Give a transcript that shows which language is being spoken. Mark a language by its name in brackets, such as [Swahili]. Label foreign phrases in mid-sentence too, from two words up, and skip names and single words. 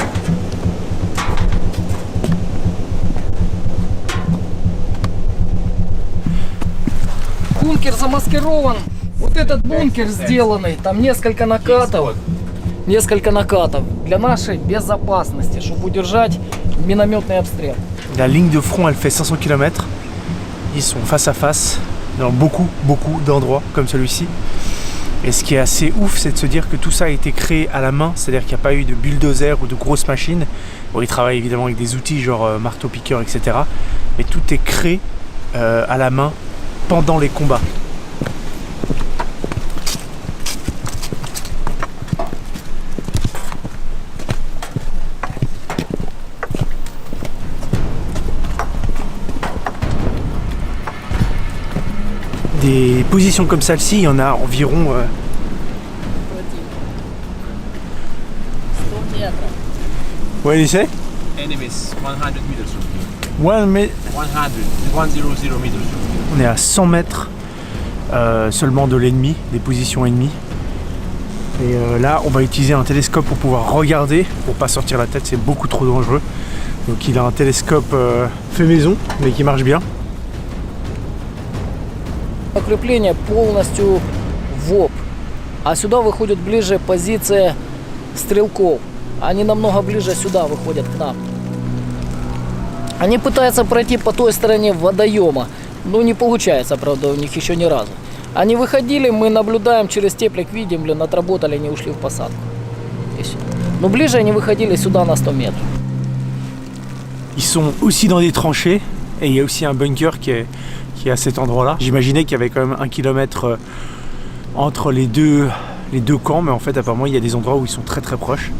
[Russian] Бункер замаскирован. Вот этот бункер сделанный, там несколько накатов для нашей безопасности, чтобы удержать минометный обстрел. [French] La ligne de front, elle fait 500 km. Ils sont face à face dans beaucoup d'endroits comme celui-ci. Et ce qui est assez ouf, c'est de se dire que tout ça a été créé à la main, c'est-à-dire qu'il n'y a pas eu de bulldozer ou de grosses machines. Bon, ils travaillent évidemment avec des outils genre marteau-piqueur, etc. Mais tout est créé à la main pendant les combats. Des positions comme celle-ci, il y en a environ [Russian] 100 метров. [English] What did you say? Enemies 100 meters from here. 100 meters from here. [French] On est à 100 mètres seulement de l'ennemi, des positions ennemies. Et là, on va utiliser un télescope pour pouvoir regarder, pour pas sortir la tête, c'est beaucoup trop dangereux. Donc il a un télescope fait maison, mais qui marche bien. [Russian] Укрепление полностью в ОП, а сюда выходит ближе позиция стрелков. Они намного ближе сюда выходят к нам. Они пытаются пройти по той стороне водоема, но не получается, правда, у них еще ни разу. Они выходили, мы наблюдаем через теплик, видим, отработали, они ушли в посадку. И все. Но ближе они выходили сюда на 100 метров. [French] Ils sont aussi dans des tranchées et il y a aussi un bunker qui est à cet endroit-là. J'imaginais qu'il y avait quand même 1 kilomètre entre les deux camps, mais en fait apparemment il y a des endroits où ils sont très proches.